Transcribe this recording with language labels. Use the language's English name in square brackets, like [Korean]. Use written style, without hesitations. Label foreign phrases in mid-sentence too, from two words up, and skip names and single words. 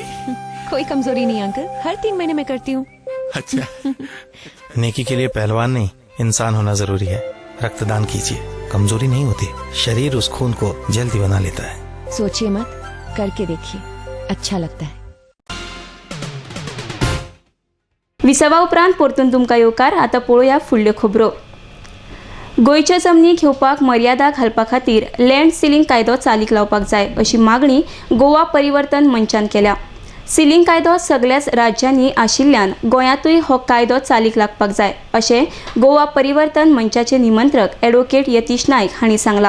[Hindi] कोई कमजोरी नहीं अंकल, हर 3 महीने में करती हूँ. अच्छा. नेकी के लिए पहलवान नहीं, इंसान होना जरूरी है. रक्तदान कीजिए, कमजोरी नहीं होती. शरीर उस खून को जल्दी बना लेता है. सोचिए मत, करके देखिए, अच्छा लगता है. [Konkani] विसावा उपरांत परतून तुमकां येवकार. आतां पळोवया फुडल्यो खबरो. गोंयच्यो जमनी घेवपाक मर्यादा घालपा खातीर [English] land ceiling [Konkani] कायदो चालीक लावपाक जाय अशी मागणी गोवा परिवर्तन मंचान केल्या. सिलींग कायदो सगळ्याच राज्यांनी आशिल्ल्यान गोंयांतूय हो कायदो चालीक लागपाक जाय अशें गोवा परिवर्तन मंचाचे निमंत्रक ॲडव्होकेट यतीश नायक हांणी सांगलां.